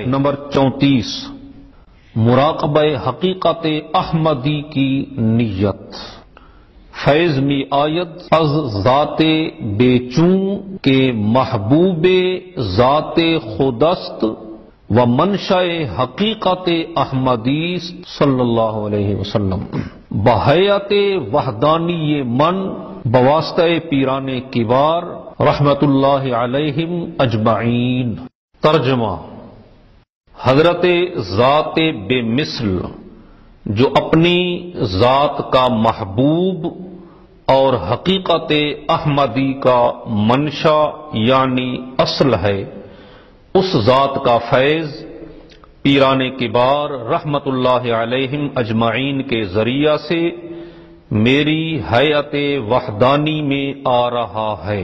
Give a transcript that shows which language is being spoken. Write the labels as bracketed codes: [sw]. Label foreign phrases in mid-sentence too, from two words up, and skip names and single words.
[ur] نمبر 34، مراقبہ حقیقت احمدی کی نیت۔ [fa] فیض می آید از ذات بے چوں کے محبوب ذات خودست و منشأ حقیقت احمدی [ar] صلی اللہ علیہ وسلم [fa] بحیات وحدانی من بواسطہ پیران کبار [ar] رحمت اللہ علیہم اجمعین۔ [ur] ترجمہ: حضرت ذات بے مثل جو اپنی ذات کا محبوب اور حقیقت احمدی کا منشا یعنی اصل ہے، اس ذات کا فیض پیران کبار [ar] رحمت اللہ علیہم اجمعین [ur] کے ذریعہ سے میری حیات وحدانی میں آ رہا ہے۔